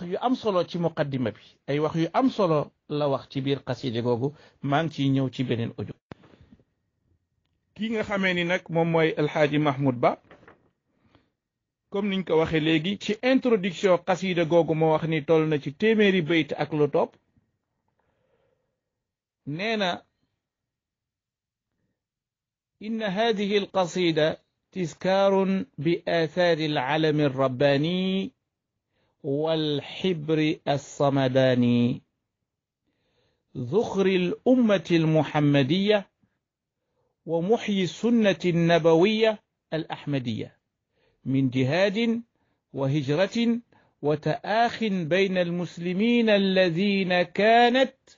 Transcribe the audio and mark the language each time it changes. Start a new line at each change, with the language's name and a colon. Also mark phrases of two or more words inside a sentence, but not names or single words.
Wolof: yu am solo ci muqaddima bi ay wax yu am solo la wax ci biir xasida googu maa ngi ciy ñëw ci beneen audio kii nga xamee ni nag moom mooy alxaaji Mahmoud Ba comme niñ ko waxee léegi ci introduction xasida googu moo wax ni toll na ci téeméeri bayt ak lu topp nee na
Arabic: إن هذه القصيدة تذكار بآثار العلم الرباني والحبر الصمداني ذخر الأمة المحمدية ومحيي السنة النبوية الأحمدية من جهاد وهجرة وتآخ بين المسلمين الذين كانت